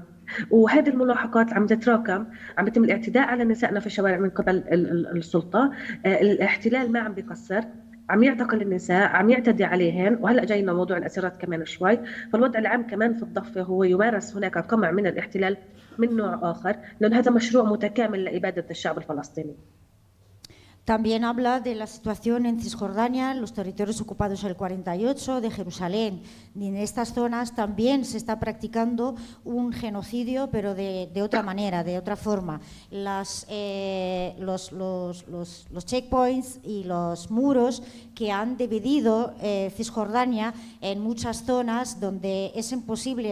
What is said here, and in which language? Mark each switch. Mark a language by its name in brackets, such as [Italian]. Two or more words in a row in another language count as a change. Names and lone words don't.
[Arabic] وهذه الملاحقات عم تتراكم، عم يتم الاعتداء على نسائنا في الشوارع من قبل السلطة. الاحتلال ما عم بيقصر، عم يعتقل النساء، عم يعتدي عليهن، وهلا جاينا موضوع الاسيرات كمان شوي. فالوضع العام كمان في الضفه هو يمارس هناك قمع من الاحتلال من نوع اخر، لان هذا مشروع متكامل لاباده الشعب الفلسطيني. [Spanish] También habla de la situación en Cisjordania, en los territorios ocupados el 48, de Jerusalén. Y en estas zonas también se está practicando un genocidio, pero de otra manera, de otra forma. Los checkpoints y los muros que han dividido Cisjordania en muchas zonas donde es imposible